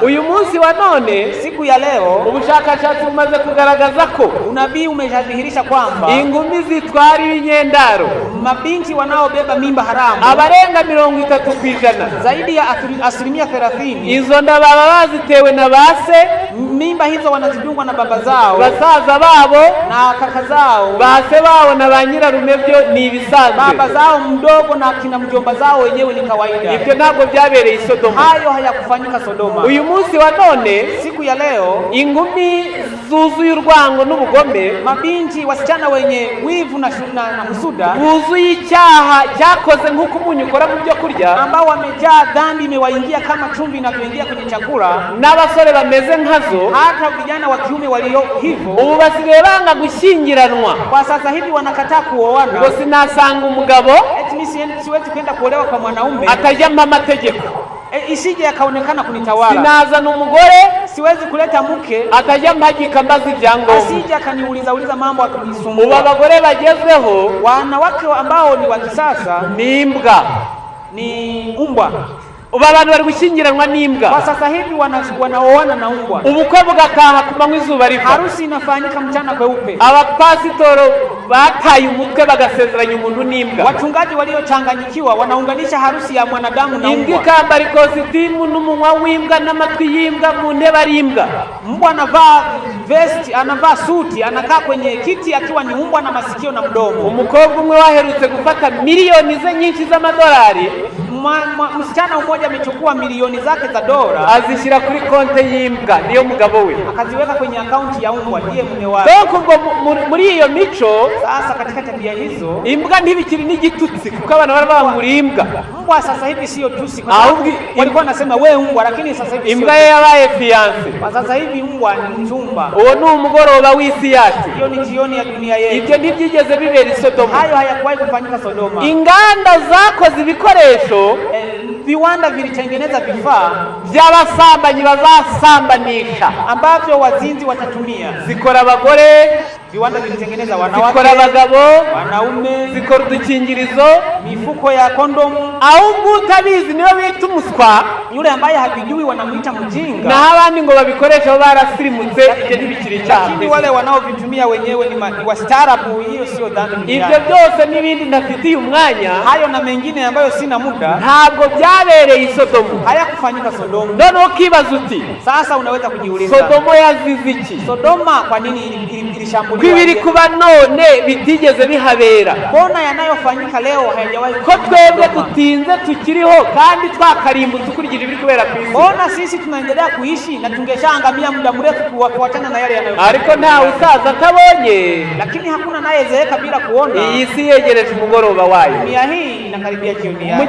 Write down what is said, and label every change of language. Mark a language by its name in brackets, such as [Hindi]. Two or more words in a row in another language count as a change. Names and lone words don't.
[Kinyarwanda] Uyu munsi wa none, [Swahili] siku ya leo, [Kinyarwanda] ubushakashatsi bumaze kugaragaza ko [Swahili] unabii umeshadhihirisha kwamba [Kinyarwanda] ingumi zitwara ibinyendaro, [Swahili] mabinti wanaobeba mimba haramu, [Kinyarwanda] abarenga 30%, [Swahili] zaidi ya 30%, [Kinyarwanda] izo nda baba bazitewe na base, [Swahili] mimba hizo wanazidungwa na baba zao, [Kinyarwanda] basaza babo [Swahili] na kaka zao, [Kinyarwanda] base babo na banyirarume, byo ni ibisanzwe. [Swahili] Baba zao mdogo na kina mjomba zao wenyewe ni kawaida. [Kinyarwanda] Ibyo ntabwo byabereye Sodoma, [Swahili] hayo hayakufanyika Sodoma. [Kinyarwanda] Uyu munsi wa none, [Swahili] siku ya leo, [Kinyarwanda] ingumi zuzuye urwango n'ubugome, [Swahili] mabinti wasichana wenye wivu na husuda, [Kinyarwanda] buzuye icyaha cyakoze nk'uko umunyu ukora mu byo kurya, [Swahili] ambao wamejaa dhambi imewaingia kama chumvi inavyoingia kwenye chakula, [Kinyarwanda] n'abasore bameze nkazo, [Swahili] hata vijana wa kiume walio hivyo [Kinyarwanda] ubu basigaye banga gushyingiranwa. [Swahili] Kwa sasa hivi wanakataa kuoana. [Kinyarwanda] Ngo sinasanga umugabo [Swahili] siwezi kwenda kuolewa kwa mwanaume [Kinyarwanda] atajyamo amategeko, [Swahili] isije akaonekana kunitawala. [Kinyarwanda] Sinazana umugore, [Swahili] siwezi kuleta mke [Kinyarwanda] atajyamo agikambaza ibyangombwa, [Swahili] asije akaniuliza mambo akunisumbua. [Kinyarwanda] Ubu abagore bagezweho, [Swahili] wanawake ambao ni wa kisasa, [Kinyarwanda] ni imbwa, [Swahili] ni umbwa. [Kinyarwanda] Ubu abantu bari gushyingiranwa n'imbwa. [Swahili] Kwa sasa hivi wanaoana na umbwa. [Kinyarwanda] Ubukwe bugataha ku manywa izuba riva, [Swahili] harusi inafanyika mchana kweupe. [Kinyarwanda] Abapasitoro bataye umutwe bagasezeranya umuntu n'imbwa. [Swahili] Wachungaji waliochanganyikiwa wanaunganisha harusi ya mwanadamu na umbwa. [Kinyarwanda] Imbwa ikambara ikositimu n'umunwa w'imbwa n'amatwi y'imbwa mu ntebe ari imbwa. [Swahili] Mbwa anavaa vesti, anavaa suti, anakaa kwenye kiti akiwa ni umbwa na masikio na mdomo. [Kinyarwanda] Umukobwa umwe waherutse gufata milioni ze nyinshi z'amadolari, [Swahili] msichana mmoja amechukua milioni zake za dola, [Kinyarwanda] azishyira kuri konte y'imbwa, niyo mugabo we, [Swahili] akaziweka kwenye akaunti ya umbwa, ndiye mume wake. [Kinyarwanda] Ubwo muri iyo mico, [Swahili] sasa katika tabia hizo, [Kinyarwanda] imbwa ntibikiri n'igitutsi, kuko abantu barabangura imbwa. [Swahili] Mbwa sasa hivi sio tusi, kwa sababu walikuwa nasema we umbwa, lakini sasa hivi [Kinyarwanda] imbwa yabaye fiance. [Swahili] Kwa sasa hivi umbwa ni mchumba. [Kinyarwanda] Uwo ni umugoroba w'isi yacu, [Swahili] hiyo ni jioni ya dunia yetu. [Kinyarwanda] Ibyo ntibyigeze bibera Sodoma, [Swahili] hayo hayakuwahi kufanyika Sodoma. [Kinyarwanda] Inganda zakoze ibikoresho, [Swahili] viwanda vilitengeneza vifaa [Kinyarwanda] by'abasambanyi bazasambanisha, [Swahili] ambavyo wazinzi watatumia. [Kinyarwanda] Zikora abagore, [Swahili] viwanda vilitengeneza wanawake, [Kinyarwanda] zikora abagabo, [Swahili] wanaume, [Kinyarwanda] zikora udukingirizo, [Swahili] mifuko ya kondomu. [Kinyarwanda] Ahubwo utabizi niwe bita umuswa, [Swahili] yule ambaye hakijui wanamuita mjinga, [Kinyarwanda] na abandi ngo babikoresha barasirimutse. Ibyo ntibikiri cyane, [Swahili] lakini wale wanaovitumia wenyewe ni wastaarabu. Hiyo sio dhambi. [Kinyarwanda] Ibyo byose n'ibindi ntafitiye umwanya, [Swahili] hayo na mengine ambayo sina muda, [Kinyarwanda] ntabwo byabereye Sodomu, [Swahili] hayakufanyika Sodoma. [Kinyarwanda] None ukibaza uti, [Swahili] sasa unaweza kujiuliza, [Kinyarwanda] Sodomo yazize iki? [Swahili] Sodoma kwa nini ilishambuliwa? [Kinyarwanda] Kwibiri kuba none bitigeze bihabera, [Swahili] mbona yanayofanyika leo hayajawahi? [Kinyarwanda] Ko twebwe dutinze tukiriho kandi twakarimbutse ukurikije ibiri kubera ku isi. [Swahili] Mbona sisi tunaendelea kuishi na tungeshaangamia muda mrefu kuachana na yale yanayofanyika? [Kinyarwanda] Ariko nta usaza atabonye, [Swahili] lakini hakuna nayezeeka bila kuona. [Kinyarwanda] Iyi si yegereje umugoroba wayo, [Swahili] dunia hii inakaribia jioni yake.